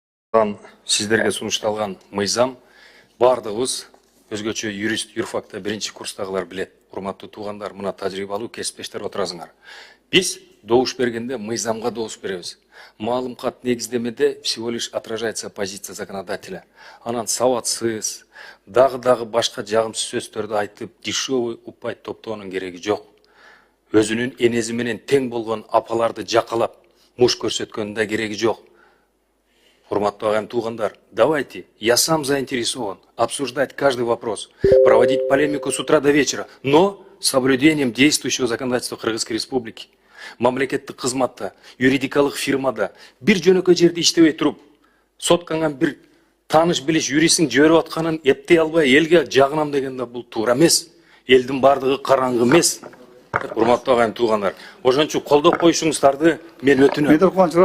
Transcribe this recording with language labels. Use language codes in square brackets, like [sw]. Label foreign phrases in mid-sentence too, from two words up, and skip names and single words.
[ky] Сіздерге сунушталган мыйзам бардыгыбыз өзгөчө юрист юрфакта биринчи курстагылар билет. Урматтуу туугандар, мына тажрыйбалуу кесиптештер отурасыңар. Биз добуш бергенде мыйзамга добуш беребиз. Маалымат негиздемеде [ru] всего лишь отражается позиция законодателя. [ky] Анан сабатсыз, дагы башка жагымсыз сөздөрдү айтып, дешевый упай топтоонун кереги жок. Өзүнүн энези менен тең болгон апаларды жакалап, муш көрсөткөнүн да кереги жок. Урматтуу агайым туугандар, [ru] давайте, я сам заинтересован обсуждать каждый вопрос, проводить полемику с утра до вечера, но с соблюдением действующего законодательства Кыргызской Республики. [ky] Мамлекеттик кызматта, юридикалык фирмада бир жөнөкөй жерде иштебей туруп, сотканган бир тааныш билиш юристтин жиберип атканын эптей албай элге жагынам дегенде бул туура эмес. Элдин бардыгы караңгы эмес. Урматтуу агайым туугандар, ошончо колдоп коюшуңуздарды мен өтүнөм.